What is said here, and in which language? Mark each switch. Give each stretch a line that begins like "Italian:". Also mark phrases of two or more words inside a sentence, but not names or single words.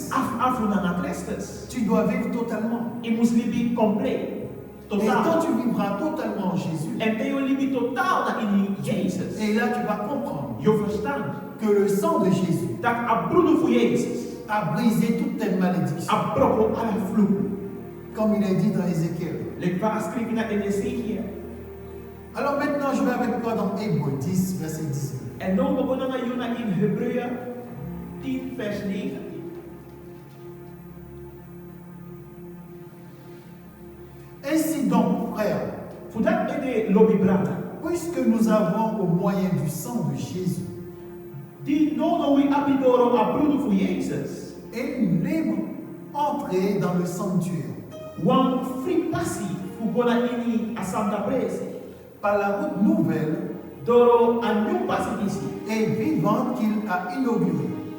French: Tu dois vivre totalement. Et quand tu vivras totalement en Jésus, et là tu vas comprendre que le sang de Jésus a brisé toutes tes malédictions. Comme il est dit dans Ézéchiel. Alors maintenant, je vais avec toi dans Hébreux 10, verset 19.
Dutch: En nu begonnen we in Hebreeën 10, vers 19.
French: Ainsi donc, frères, puisque nous avons au moyen du sang de Jésus une libre entrée dans le sanctuaire par la route nouvelle et vivante qu'il a inaugurée.